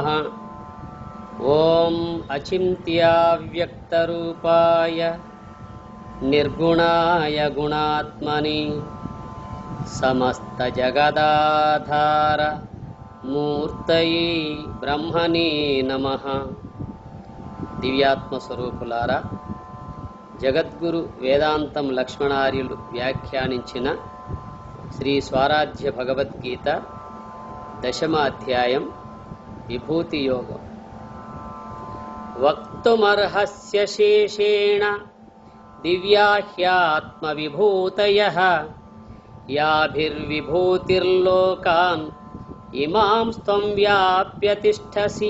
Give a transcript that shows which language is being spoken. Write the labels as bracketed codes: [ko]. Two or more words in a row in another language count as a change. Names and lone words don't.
[sa] ओं अचिन्त्याव्यक्तरूपाय निर्गुणाय गुणात्मनि समस्तजगदाधार मूर्तये ब्रह्मणे नमः। [te] దివ్యాత్మ స్వరూపులారా, జగద్గురు వేదాంతం లక్ష్మణార్యులు వ్యాఖ్యానించిన శ్రీ స్వరాజ్య భగవద్గీత 10వ అధ్యాయం విభూతి యోగం. [sa] వక్తుమర్హస్య శేషేణ దివ్యాహ్యాత్మ విభూతయః యాభిర్విభూతిర్లోకాన్ ఇమాం త్వం వ్యాప్య తిష్టసి.